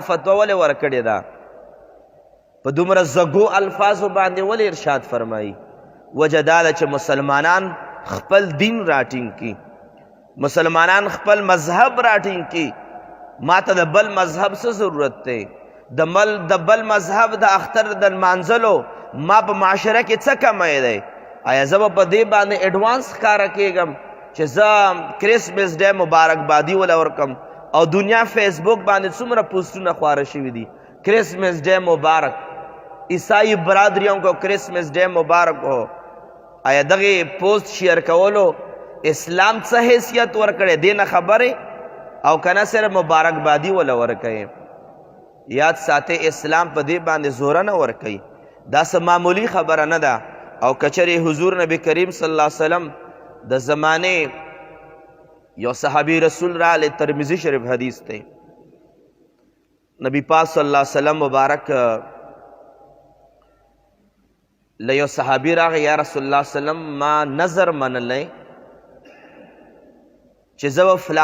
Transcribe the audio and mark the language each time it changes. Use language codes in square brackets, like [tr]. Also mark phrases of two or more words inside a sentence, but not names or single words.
[ps] فتوا ولې ورکړې ده په دومره زږو الفاظو باندې ولې ارشاد فرمایي وجه دا ده چې مسلمانان خپل دین راټینګ کړي مسلمانان خپل مذهب راټینګ کړي ما ته د بل مذهب څه ضرورت دی د بل مذهب د اختر د لمانځلو ما په معاشره کې څه کمی دی آیا زه به په دې باندې ایډوانس ښکاره کېږم چې زه [en] Christmas Day [ps] مبارکبادي وله ورکم او دنیا فیسبوک باندې څومره پوسټونه خواره شوي دي [ur] کرسمس ڈے مبارک عیسائی برادریوں کو کرسمس ڈے مبارک ہو [ps] آیا دغه پوسٹ شیئر کولو اسلام څه حیثیت ورکړی دی نه خبرې او کنه صرف مبارکبادي ولا ورکوي یاد ساتئ اسلام په دې باندې زوره نه ورکوي دا څه معمولی خبره نه ده او کچرې حضور نبی کریم [ar] صلی الله علیه وسلم [ps] د زمانې یو صحابي رسول راغلی ترمذي شریف حدیث دی نبی پاک [ar] صلی الله علیه وسلم [ps] مبارک له یو صحابي راغی [ar] یا رسول الله صلی الله علیه وسلم [ps] ما نظر منلی چې زه به